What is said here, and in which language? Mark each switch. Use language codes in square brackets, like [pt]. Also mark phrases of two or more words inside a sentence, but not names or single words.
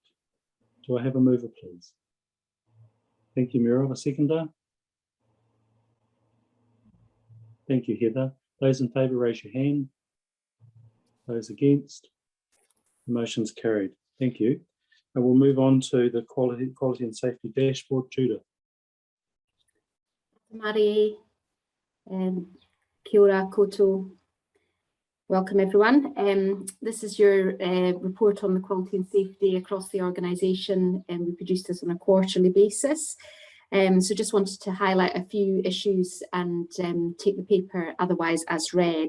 [en] Do I have a mover, please? Thank you, Muriel. A seconder? Thank you, Heather. Those in favour, raise your hand. Those against? The motion's carried. Thank you. And we'll move on to the Quality and Safety Dashboard. Judith. [mi] Mari, kia ora koutou. [en] Welcome everyone. This is your report on the quality and safety across the organisation, and we produce this on a quarterly basis. So just wanted to highlight a few issues and take the paper otherwise as read.